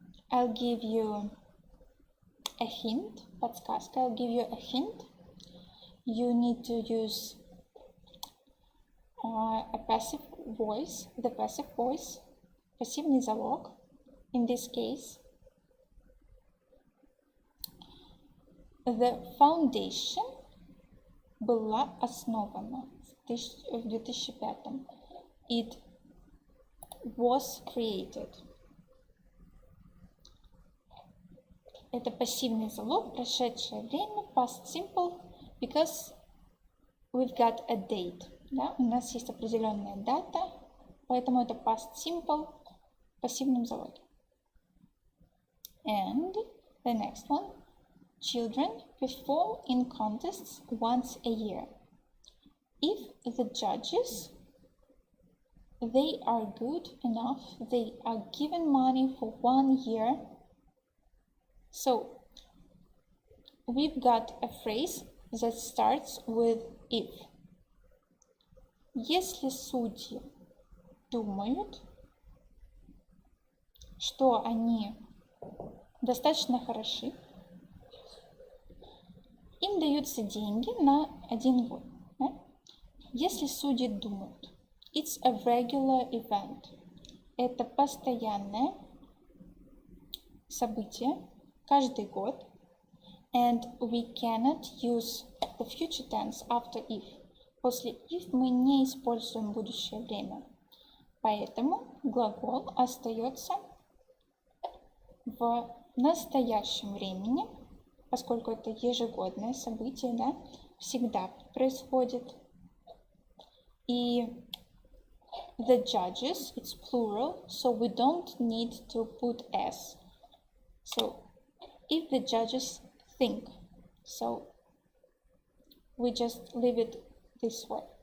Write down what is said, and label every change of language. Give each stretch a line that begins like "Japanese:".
English: I'll give you a hint, подсказка, I'll give you a hint. You need to use a passive voice, the passive voice,
Russian: пассивный залог,
English: in this case. The foundation
Russian: была основана в 2005.
English: It was created.
Russian: Это пассивный залог, прошедшее время, past simple, because we've got a date. Да? У нас есть определенная дата, поэтому это past simple в пассивном залоге.
English: And the next one. Children perform in contests once a year. if the judges, they are good enough, they are given money for 1 year. So we've got a phrase that starts with if.
Russian: Если судьи думают, что они достаточно хороши, им даются деньги на 1 год. Да? Если судьи думают,
English: it's a regular event.
Russian: Это постоянное событие каждый год.
English: And we cannot use the future tense after if.
Russian: После if мы не используем будущее время. Поэтому глагол остается в настоящем времени, поскольку это ежегодное событие, да, всегда происходит.
English: И the judges, it's plural, so we don't need to put s. So if the judges think, so we just leave it this way.